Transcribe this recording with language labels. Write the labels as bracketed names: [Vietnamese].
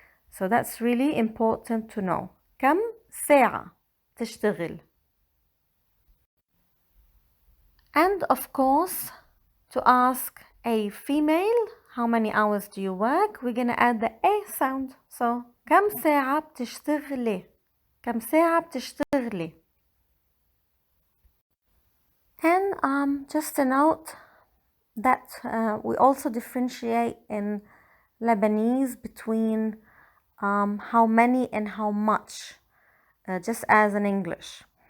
[English] So that's really important to know. [Arabic] كم ساعة تشتغل. [English] And of course, to ask a female how many hours do you work, we're gonna add the A sound. [Arabic] So كم ساعة بتشتغلي. كم ساعة بتشتغلي. [English] And just a note that we also differentiate in Lebanese between how many and how much, just as in English.